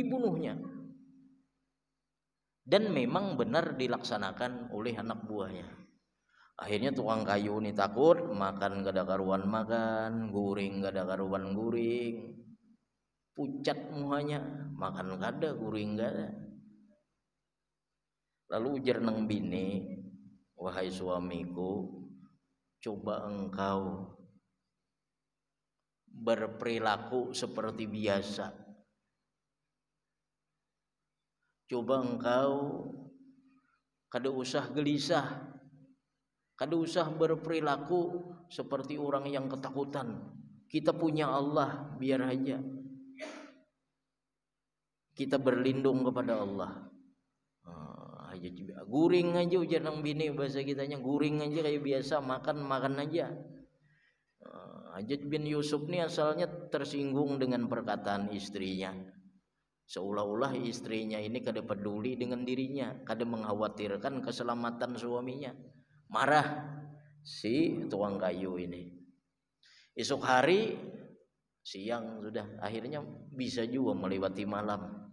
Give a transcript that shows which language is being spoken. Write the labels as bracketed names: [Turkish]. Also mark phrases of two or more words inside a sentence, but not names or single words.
[Indonesian] Dan memang benar dilaksanakan oleh anak buahnya. [Banjar] Akhirnya tukang kayu ini takut, makan gada karuan makan, guring gada karuan guring, pucat muhanya, makan gada, guring gada. Lalu ujar nang bini, [Indonesian] wahai suamiku, coba engkau berperilaku seperti biasa. Coba engkau [Banjar] kada usah [Indonesian] gelisah, [Banjar] kada usah [Indonesian] berperilaku seperti orang yang ketakutan. Kita punya Allah, biar aja kita berlindung kepada Allah. [Banjar] Guring aja ujar nang bini, bahasa kitanya guring aja kayak biasa, makan aja. [Indonesian] Hajjaj bin Yusuf ini asalnya tersinggung dengan perkataan istrinya. Seolah-olah istrinya ini kada peduli dengan dirinya, kada mengkhawatirkan keselamatan suaminya. Marah si tukang kayu ini. Esok hari siang sudah, akhirnya bisa juga melewati malam.